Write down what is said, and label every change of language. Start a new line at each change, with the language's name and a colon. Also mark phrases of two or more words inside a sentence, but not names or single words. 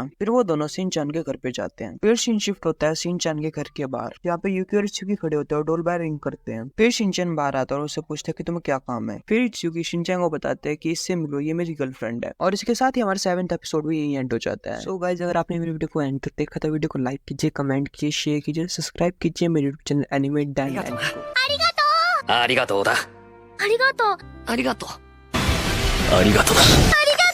Hindi: फिर वो दोनों सिन चान के घर पे जाते हैं। फिर सीन शिफ्ट होता है सिन चान के घर के बाहर यहाँ पे यूकी और चुकी खड़े होते हैं और
English: door bell ring
Hindi: करते हैं। फिर शिनचैन बाहर आता है और उससे पूछता है कि तुम्हें क्या काम है। फिर चुकी शिनचैन को बताते हैं कि इससे मिलो ये मेरी गर्लफ्रेंड है। और इसके साथ ही हमारा 7th एपिसोड भी यही एंड हो जाता है।
English: so guys
Hindi: अगर आपने मेरी वीडियो को एंड तक देखा था वीडियो को लाइक कीजिए, कमेंट कीजिए, शेयर कीजिए, सब्सक्राइब कीजिए मेरे यूट्यूब चैनल एनिमे डैन को।
Japanese: ありがとうだ。ありがとう。ありがとう。ありがとう。ありがとうだ。